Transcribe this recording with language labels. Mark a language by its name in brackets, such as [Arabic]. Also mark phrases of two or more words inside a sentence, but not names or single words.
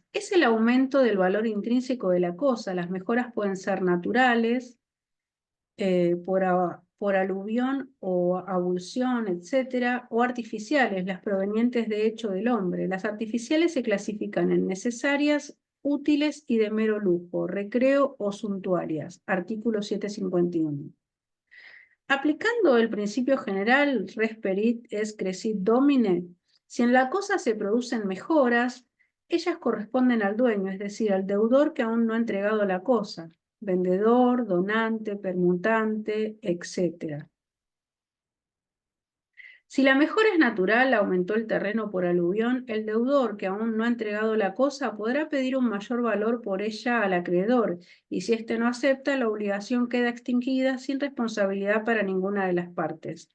[Spanish] Es el aumento del valor intrínseco de la cosa. Las mejoras pueden ser naturales, por aluvión o abulsión, etcétera, o artificiales, las provenientes de hecho del hombre. Las artificiales se clasifican en necesarias, útiles y de mero lujo, recreo o suntuarias. Artículo 751. Aplicando el principio general [Latin] res perit es crescit domine, [Spanish] si en la cosa se producen mejoras, ellas corresponden al dueño, es decir, al deudor que aún no ha entregado la cosa, vendedor, donante, permutante, etc. Si la mejora es natural, aumentó el terreno por aluvión, el deudor que aún no ha entregado la cosa podrá pedir un mayor valor por ella al acreedor, y si éste no acepta, la obligación queda extinguida sin responsabilidad para ninguna de las partes.